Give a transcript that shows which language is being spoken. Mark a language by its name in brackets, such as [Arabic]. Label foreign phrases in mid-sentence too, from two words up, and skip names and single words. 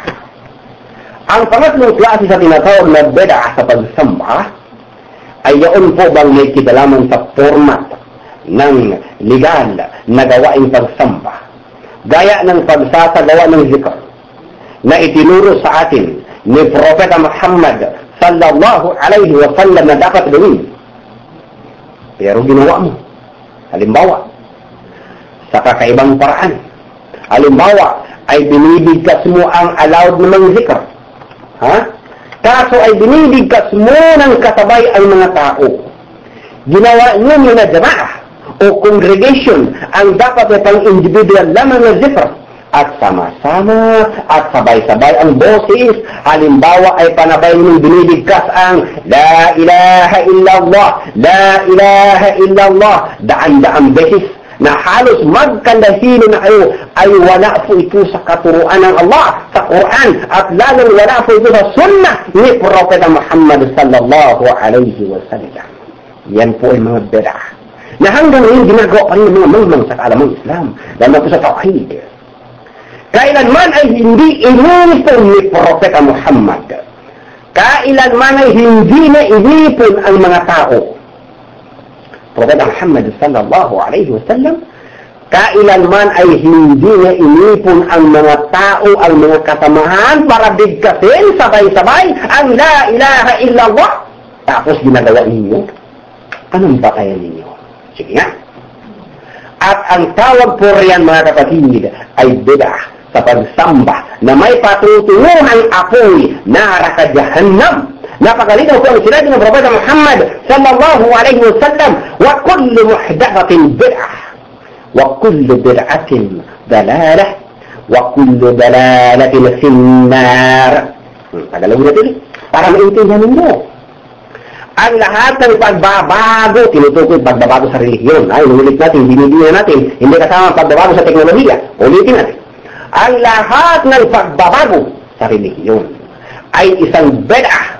[Filipino] Ang pangatlong klase sa tinatawag na bid'ah sa pagsamba, ay yaon po bang may kinalaman sa format ng legal na gawaing pagsamba. Gaya ng pagsasagawa ng zikr na itinuro sa atin ni Propeta Muhammad [Arabic] صلى الله عليه وسلم [Filipino] na dapat gawin. Pero ginawa mo. Halimbawa, sa kakaibang paraan. Halimbawa, ay binibigkas mo ang allowed namang zikr. Kaso ay binibigkas mo ng kasabay ang mga tao. Ginawa nyo na jama'ah o congregation ang dapat na pang individual lamang na zikr at sama-sama at sabay-sabay ang boses. Halimbawa ay panabay mong binibigkas ang [Arabic] لا إله إلا الله، لا إله إلا الله, [Filipino] daan-daang beses na halos magkandahilo na kayo ay wala po ito sa katuruan ng Allah sa Quran at lalong wala po ito sa sunnah ni Propeta Muhammad [Arabic] صلى الله عليه وسلم. [Filipino] Yan po ay mga bid'ah na hanggang ngayon ginagawa pa rin ng mga mamang sa kaalamang Islam, lalo po sa tawhid. Kailanman ay hindi inipon ni Propeta Muhammad. Kailanman ay hindi na inipon ang mga tao. Propeta Muhammad [Arabic] صلى الله عليه وسلم, [Filipino] kailanman ay hindi na inipon ang mga tao, ang mga kasamahan para bigkasin sabay-sabay ang [Arabic] لا إله إلا الله. [Filipino] Tapos ginagawa ninyo. Anong bakayan ninyo? Sige nga. At ang tawag po riyan, mga kapatid, ay bid'ah sa pagsamba na may patutunguhang apoy na rakajahannam. Napakalinaw po ang sinabi ng Propeta Muhammad [Arabic] صلى الله عليه وسلم، وكل محدثة بدعة وكل بدعة ضلالة وكل ضلالة في النار. [Filipino] Tagalogin natin para maintindihan ninyo. Ang lahat ng pagbabago, tinutukoy pagbabago sa relihiyon. Ay, ulit natin, binibigyan natin, hindi kasama pagbabago sa teknolohiya. Ulitin natin. Ang lahat ng pagbabago sa relihiyon ay isang bid'ah.